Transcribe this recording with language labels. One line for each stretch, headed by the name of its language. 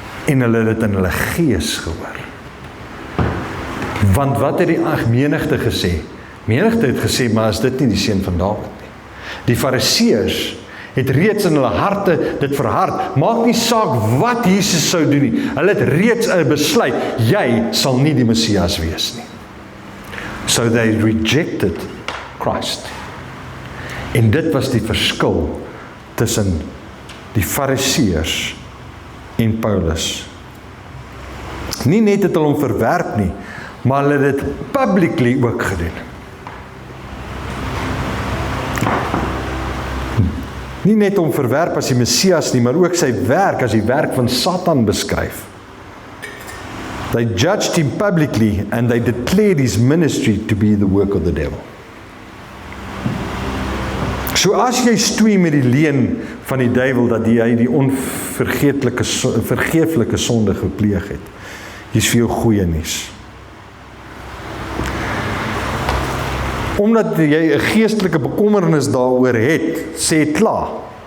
Afrikaans: en hulle het dit in hulle gees gehoor. Want wat het die menigte gesê? Menigte het gesê, maar is dit nie die seun van Dawid nie? Die Fariseërs het reeds in hulle harte dit verhard. Maak nie saak wat Jesus sou doen nie. Hulle het reeds 'n besluit, jy sal nie die Messias wees nie.
English: So they rejected Christ.
Afrikaans: En dit was die verskil tussen die Fariseërs en Paulus. Nie net het hulle hom verwerp nie, maar hulle het dit publicly ook gedoen. Nie net om verwerp as die Messias nie, maar ook sy werk as die werk van Satan beskryf.
English: They judged him publicly and they declared his ministry to be the work of the devil.
Afrikaans: So as jy stoei met die leuen van die duiwel dat hy die vergeeflike sonde gepleeg het, hier's vir jou goeie nuus. Omdat jy 'n geestelike bekommernis daaroor het, sê klaar.